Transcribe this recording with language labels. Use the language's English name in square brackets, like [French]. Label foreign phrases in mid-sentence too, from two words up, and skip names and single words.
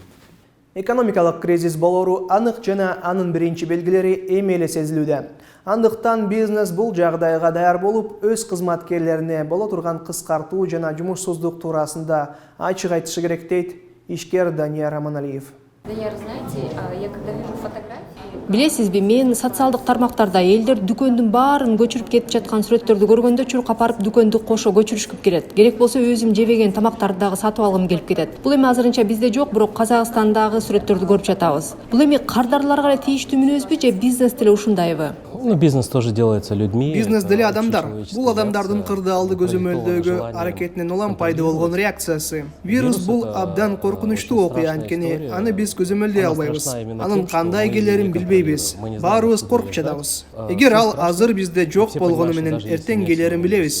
[Kyrgyz] Экономикалык кризис болору анык жана анын биринчи белгилери эми эле сезилүүдө. Андыктан бизнес бул жагдайга даяр болуп, өз кызматкерлерине боло турган кыскартуу жана жумушсуздук туурасында ачык айтышы керек дейт ишкер Данияр Аманалиев. Данияр, [Russian] знаете, я когда вижу фотографии... [Kyrgyz] Билесизби, мен социалдык тармактарда элдер дүкөндүн баарын көчүрүп кетип жаткан сүрөттөрдү көргөндө чуркап барып дүкөндү кошо көчүрүшкүп келет. Керек болсо өзүм жебеген тамактарды дагы сатып алгым келип кетет. Бул эми азырынча бизде жок, бирок Казакстандагы сүрөттөрдү көрүп жатабыз. Бул эми кардарларга эле тийиштүү мүнөзбү же бизнес деле ушундайбы? [Russian] Бизнес тоже делается людьми. [Kyrgyz] Бизнес деле адамдар. Бул адамдардын кырдаалды көзөмөлдөөгө аракетинен улам пайда болгон реакциясы. Вирус бул абдан коркунучтуу окуя, анткени аны биз көзөмөлдөй албайбыз. Анын кандай келерин билбейбиз. Баарыбыз коркуп жатабыз. Эгер ал азыр бизде жок болгону менен эртең келерин билебиз.